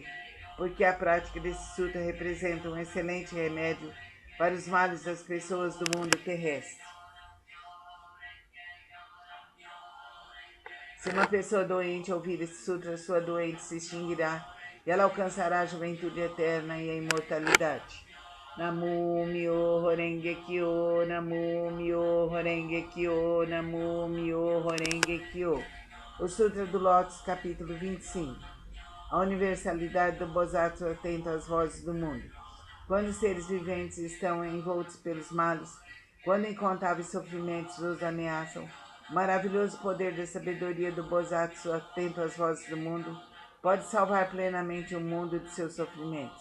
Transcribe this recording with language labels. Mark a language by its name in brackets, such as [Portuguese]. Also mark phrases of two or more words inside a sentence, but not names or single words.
[Portuguese] Porque a prática desse sutra representa um excelente remédio para os males das pessoas do mundo terrestre. Se uma pessoa doente ouvir esse sutra, sua doente se extinguirá e ela alcançará a juventude eterna e a imortalidade. [Japanese] 南無妙法蓮華経、南無妙法蓮華経、南無妙法蓮華経. [Portuguese] O Sutra do Lótus, capítulo 25. A universalidade do Bodhisattva atento às vozes do mundo. Quando os seres viventes estão envoltos pelos males, quando incontáveis sofrimentos os ameaçam, o maravilhoso poder da sabedoria do Bodhisattva atento às vozes do mundo pode salvar plenamente o mundo de seus sofrimentos.